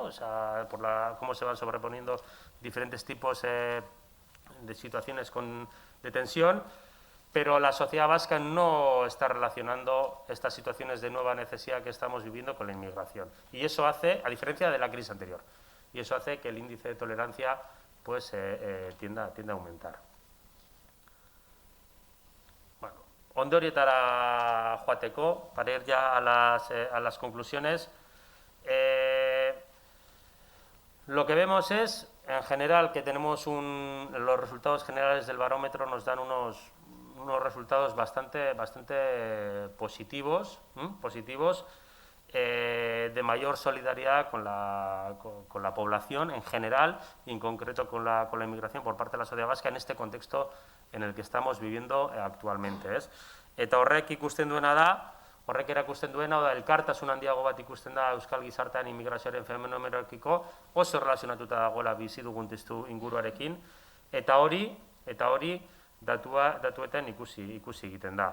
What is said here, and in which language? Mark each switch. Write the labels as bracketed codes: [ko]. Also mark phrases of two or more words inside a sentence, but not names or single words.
[es] O sea, por cómo se van sobreponiendo diferentes tipos de situaciones de tensión, pero la sociedad vasca no está relacionando estas situaciones de nueva necesidad que estamos viviendo con la inmigración. Y eso hace, a diferencia de la crisis anterior, y eso hace que el índice de tolerancia pues tienda a aumentar. [eu] Bueno, ondorietara joateko, [es] para ir ya a las conclusiones, lo que vemos es, en general, que tenemos los resultados generales del barómetro nos dan unos resultados bastante positivos, de mayor solidaridad con la población en general y en concreto con la inmigración por parte de la sociedad vasca en este contexto en el que estamos viviendo actualmente. [eu] Eta horrek erakusten duena, elkartasun handiago bat ikusten da euskal gizartean immigrazioaren fenomenoekiko, oso relazionatuta dagoela bizi dugun testu inguruarekin, eta hori datuetan ikusi egiten da.